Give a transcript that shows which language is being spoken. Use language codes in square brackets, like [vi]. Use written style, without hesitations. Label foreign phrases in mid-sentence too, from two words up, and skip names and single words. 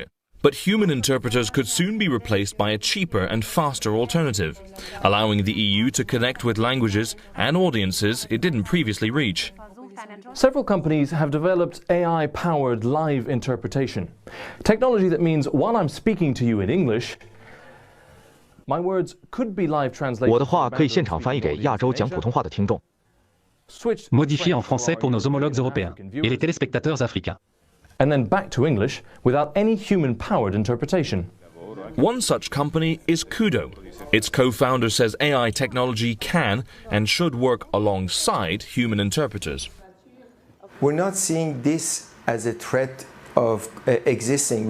[en] But human interpreters could soon be replaced by a cheaper and faster alternative, allowing the EU to connect with languages and audiences it didn't previously reach. Several companies have developed AI-powered live interpretation, technology that means while I'm speaking to you in English, my words could be live translated. [zh] 我的话可以现场翻译给亚洲讲普通话的听众。 [fr] Modifié en français pour nos homologues européens et les téléspectateurs africains. [en] And then back to English without any human-powered interpretation. One such company is Kudo. Its co-founder says AI technology can and should work alongside human interpreters. We're not seeing this as a threat of existing.